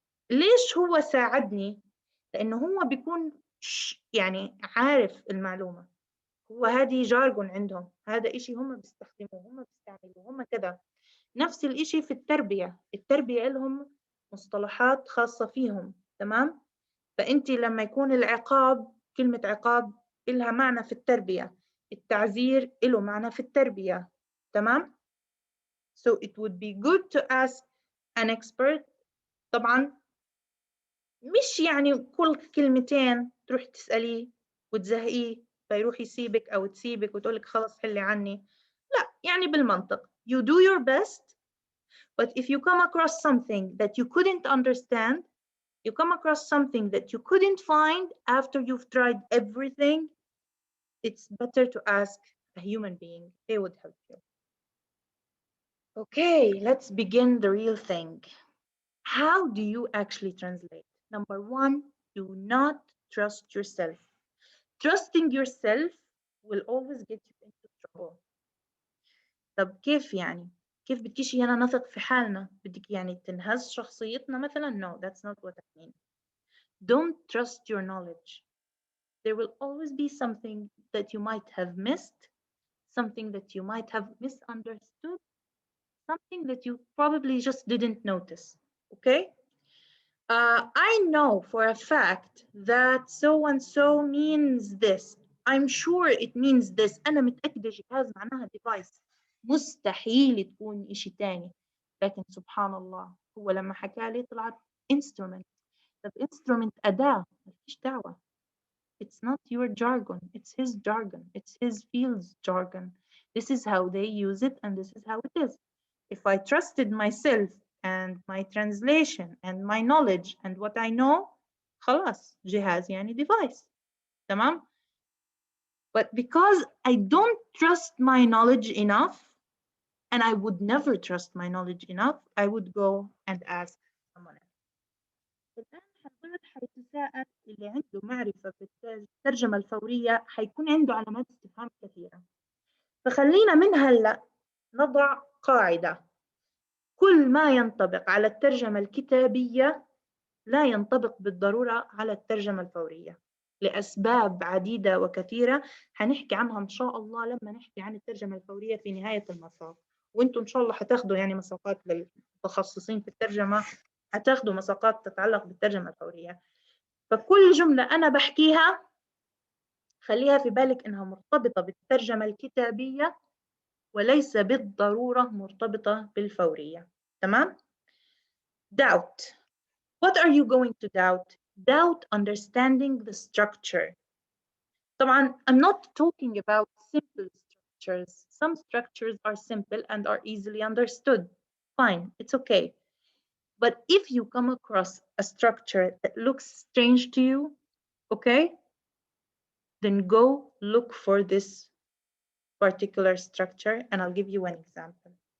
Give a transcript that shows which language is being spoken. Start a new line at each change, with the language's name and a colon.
Arabic: ليش هو ساعدني؟ لأنه هو بيكون يعني عارف المعلومة، هو هذه جارجون عندهم، هذا إشي هم بيستخدموه، هم بيستعملوه، هم كذا. نفس الإشي في التربية، التربية لهم مصطلحات خاصة فيهم. تمام، فأنت لما يكون العقاب، كلمة عقاب إلها معنى في التربية، التعذير إله معنى في التربية. تمام.
English: So it would be good to ask an expert.
Arabic: طبعا مش يعني كل كلمتين تروح تسأليه وتزهقيه فيروح يسيبك أو تسيبك وتقولك خلص حلي عني، لا، يعني بالمنطق.
English: You do your best, but if you come across something that you couldn't understand, you come across something that you couldn't find after you've tried everything, it's better to ask a human being. They would help you. Okay, let's begin the real thing. How do you actually translate? Number one, do not trust yourself. Trusting yourself will always get you into trouble.
Arabic: طب كيف يعني؟ كيف بدكيش أنا نثق في حالنا؟ بدك يعني تنهز شخصيتنا مثلا؟
English: No, that's not what I mean. Don't trust your knowledge. There will always be something that you might have missed, something that you might have misunderstood, something that you probably just didn't notice. Okay? I know for a fact that so and so means this. I'm sure it means this.
Arabic: أنا متأكدة جهاز معناها device. مستحيل تكون إشي تاني. لكن سبحان الله هو لما حكى لي طلعت instrument. طب instrument أداة، مفيش دعوة.
English: It's not your jargon, it's his jargon, it's his field's jargon. This is how they use it and this is how it is. If I trusted myself and my translation and my knowledge and what I know,
Arabic: خلاص جهاز يعني
English: device.
Arabic: تمام?
English: But because I don't trust my knowledge enough, and I would never trust my knowledge enough, I would go and ask someone else.
Arabic: الآن حضرتك حيتساءل اللي عنده معرفة بالترجمة الفورية حيكون عنده علامات استفهام كثيرة. فخلينا من هلأ نضع قاعدة: كل ما ينطبق على الترجمة الكتابية لا ينطبق بالضرورة على الترجمة الفورية، لأسباب عديدة وكثيرة هنحكي عنها إن شاء الله لما نحكي عن الترجمة الفورية في نهاية المساق. وانتم إن شاء الله هتاخدوا يعني مساقات للمتخصصين في الترجمة، هتاخدوا مساقات تتعلق بالترجمة الفورية. فكل جملة أنا بحكيها خليها في بالك إنها مرتبطة بالترجمة الكتابية وليس بالضرورة مرتبطة بالفورية. تمام؟ Doubt.
English: What are you going to doubt? Doubt understanding the structure. طبعا I'm not talking about simple structures. Some structures are simple and are easily understood. Fine, it's okay. But if you come across a structure that looks strange to you, okay, then go look for this particular structure and I'll give you an example.